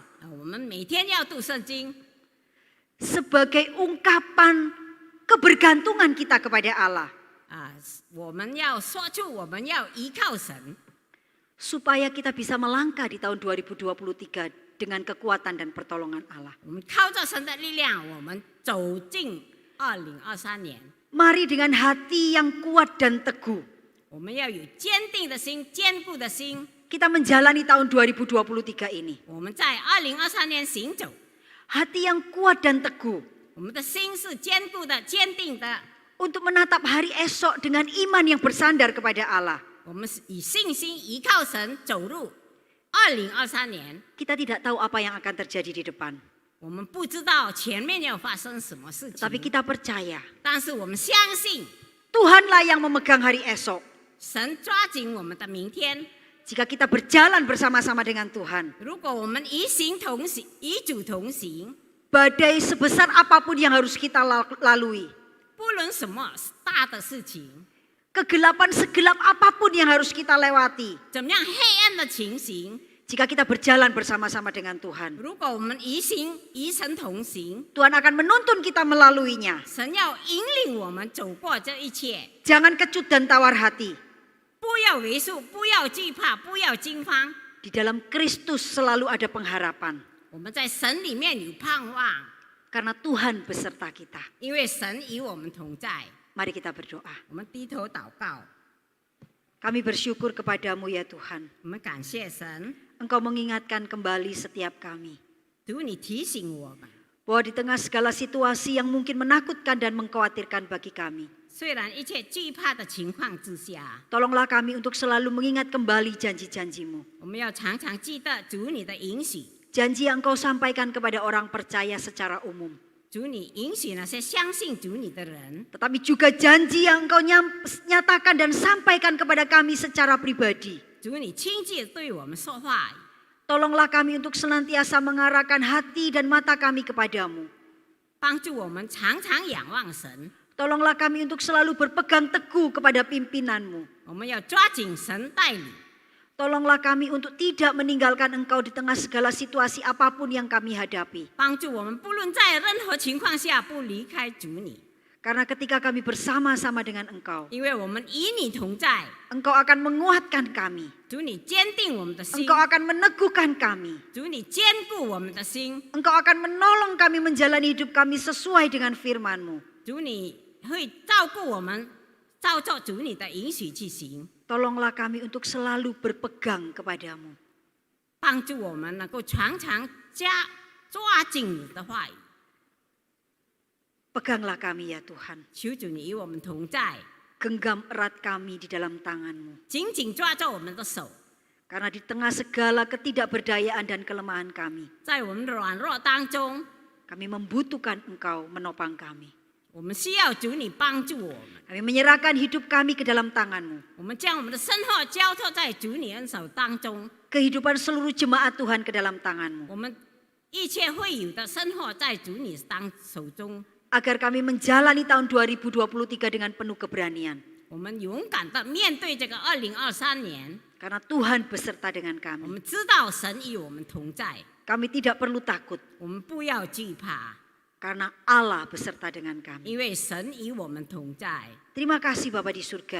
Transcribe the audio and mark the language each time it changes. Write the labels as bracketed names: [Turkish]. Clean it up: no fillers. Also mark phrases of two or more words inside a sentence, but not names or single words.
[Chinese] 我们每天要读圣经， [Indonesian] sebagai ungkapan kebergantungan kita kepada Allah, [Chinese] 我们要说出我们要依靠神， [Indonesian] supaya kita bisa melangkah di tahun 2023 dengan kekuatan dan pertolongan Allah. [Chinese] 我们靠着神的力量，我们走进2023年。 [Indonesian] Mari dengan hati yang kuat dan teguh, [Chinese] 我们要有坚定的心、坚固的心。 [Indonesian] kita menjalani tahun 2023 ini. [Chinese] 我们在2023年行走， [Indonesian] Hati yang kuat dan teguh [Chinese] 我们的心是坚固的、坚定的。 [Indonesian] untuk menatap hari esok dengan iman yang bersandar kepada Allah. [Chinese] 我们是以信心依靠神走入2023年。 [Indonesian] Kita tidak tahu apa yang akan terjadi di depan, [Chinese] 我们不知道前面要发生什么事 [Indonesian] tapi [Chinese] 情， [Indonesian] kita percaya [Chinese] 但是我们相信 [Indonesian] Tuhanlah yang memegang hari esok. [Chinese] 神抓紧我们的明天。 [Indonesian] Jika kita berjalan bersama-sama dengan Tuhan, [Chinese] 如果我们与行同行，与主同行， [Indonesian] badai sebesar apapun yang harus kita lalui, [Chinese] 不论什么大的事情， [Indonesian] kegelapan segelap apapun yang harus kita lewati, [Chinese] 怎么样黑暗的情形， [Indonesian] jika kita berjalan bersama-sama dengan Tuhan, [Chinese] 如果我们与神同行， [Indonesian] Tuhan akan menuntun kita melaluinya. [Chinese] 神要引领我们走过这一切。 [Indonesian] Jangan kecut dan tawar hati. [Chinese] 不要为数，不要惧怕，不要惊慌。 [Indonesian] Di dalam Kristus selalu ada pengharapan, [Chinese] 我们在神里面有盼望， [Indonesian] karena Tuhan beserta kita. [Chinese] 因为神与我们同在。 [Indonesian] Mari kita berdoa. [Chinese] 我们低头祷告， [Indonesian] Kami bersyukur kepadamu ya Tuhan. [Chinese] 我们感谢神， [Indonesian] Engkau mengingatkan kembali setiap kami, [Chinese] 主你提醒我们， [Indonesian] bahwa di tengah segala situasi yang mungkin menakutkan dan mengkhawatirkan bagi kami, [Chinese] 虽然一切惧怕的情况之下， [Indonesian] tolonglah kami untuk selalu mengingat kembali janji-janjimu. [Chinese] 我们要常常记得主你的允许， [Indonesian] Janji yang Engkau sampaikan kepada orang percaya secara umum, [Chinese] 主你允许那些相信主你的人， [Indonesian] tetapi juga janji yang Engkau nyatakan dan sampaikan kepada kami secara pribadi. [Chinese] 主你亲自对我们说话， [Indonesian] Tolonglah kami untuk senantiasa mengarahkan hati dan mata kami kepadamu. [Chinese] 帮助我们常常仰望神。 [Indonesian] Tolonglah kami untuk selalu berpegang teguh kepada pimpinanmu. [Chinese] 我们要抓紧神带领， [Indonesian] Tolonglah kami untuk tidak meninggalkan Engkau di tengah segala situasi apapun yang kami hadapi. [Chinese] 帮助我们不论在任何情况下不离开主你， [Indonesian] Karena ketika kami bersama-sama dengan Engkau, [Chinese] 因为我们与你同在， [Indonesian] Engkau akan menguatkan kami. [Chinese] 主你坚定我们的心， [Indonesian] Engkau akan meneguhkan kami. [Chinese] 主你坚固我们的心， [Indonesian] Engkau akan menolong kami menjalani hidup kami sesuai dengan firman-Mu. [Chinese] 主你会照顾我们照着主你的允许去行， [Indonesian] Tolonglah kami untuk selalu berpegang kepadamu. [Chinese] 帮助我们能够常常抓紧你的话语。 [Indonesian] Peganglah kami ya Tuhan. [Chinese] 求主你与我们同在， [Indonesian] Genggam erat kami di dalam tangan-Mu. [Chinese] 紧紧抓着我们的手， [Indonesian] Karena di tengah segala ketidakberdayaan dan kelemahan kami, [Chinese] 在我们的软弱当中， [Indonesian] kami membutuhkan Engkau menopang kami. [Chinese] 我们需要主你帮助我们。 [Indonesian] Kami menyerahkan hidup kami ke dalam tangan-Mu. [Chinese] 我们将我们的生活交托在主你恩手当中， [Indonesian] Kehidupan seluruh jemaat Tuhan ke dalam tangan-Mu. [Chinese] 我们一切会有的生活在主你手中， [Indonesian] Agar kami menjalani tahun 2023 dengan penuh keberanian. [Chinese] 我们勇敢的面对这个2023年。 [Indonesian] Karena Tuhan beserta dengan [Chinese] 我 [Indonesian] kami. [Chinese] 们知道神与我们同在， [Indonesian] Kami tidak perlu takut. [Chinese] 我们不要惧怕， [Indonesian] Karena Allah beserta dengan kami. [Chinese] 因为神与我们同在。 [Indonesian] Terima kasih Bapa di surga.